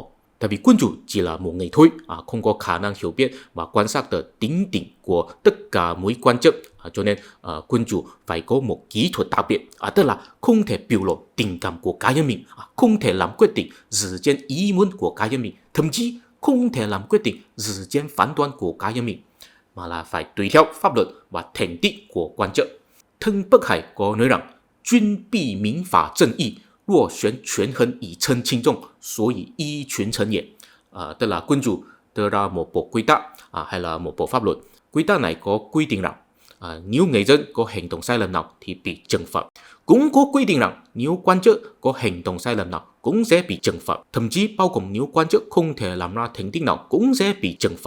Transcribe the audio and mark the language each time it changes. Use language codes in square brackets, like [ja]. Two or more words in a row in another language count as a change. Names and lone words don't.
[vi] Tại vì quân chủ chỉ là một người thôi, không có khả năng hiểu biết và quan sát được tính tình của tất cả mỗi quan chức, cho nên quân chủ phải có một kỹ thuật đặc biệt, tức là không thể biểu lộ tình cảm của cá nhân mình, không thể làm quyết định dựa trên ý muốn của cá nhân mình, thậm chí không thể làm quyết định dựa trên phán đoán của cá nhân mình, mà là phải tùy theo pháp luật và thành tích của quan chức. Thân Bất Hải có nói rằng, [zh] 君必民法正义，若悬权衡以称轻重，所以依群臣也. [vi] Tức là quân chủ đưa ra một bộ quy tắc hay là một bộ pháp luật. Quy tắc này có quy định rằng nếu người dân có hành động sai lầm nào thì bị trừng phạt. Cũng có quy định rằng nếu quan chức có hành động sai lầm nào cũng sẽ bị trừng phạt. Thậm chí bao gồm nếu quan chức không thể làm ra thành tích nào cũng sẽ bị trừng phạt.